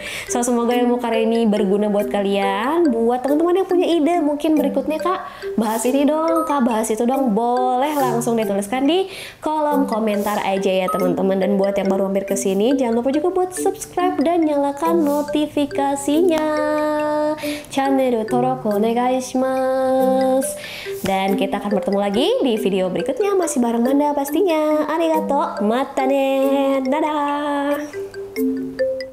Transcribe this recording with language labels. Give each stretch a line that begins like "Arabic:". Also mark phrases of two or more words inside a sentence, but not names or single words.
Indonesian: So semoga ilmu kali ini berguna buat kalian. Buat teman-teman yang punya ide mungkin berikutnya kak bahas ini dong, kak bahas itu dong, boleh langsung dituliskan di kolom komentar aja ya teman-teman. Dan buat yang baru mampir ke sini, jangan lupa juga buat subscribe dan nyalakan notifikasinya.
Japanese: チャンネル登録お願いします.
Indonesian: Dan kita akan bertemu lagi di video berikutnya, masih bareng Manda pastinya.
Japanese: ありがとう、またね、dadah.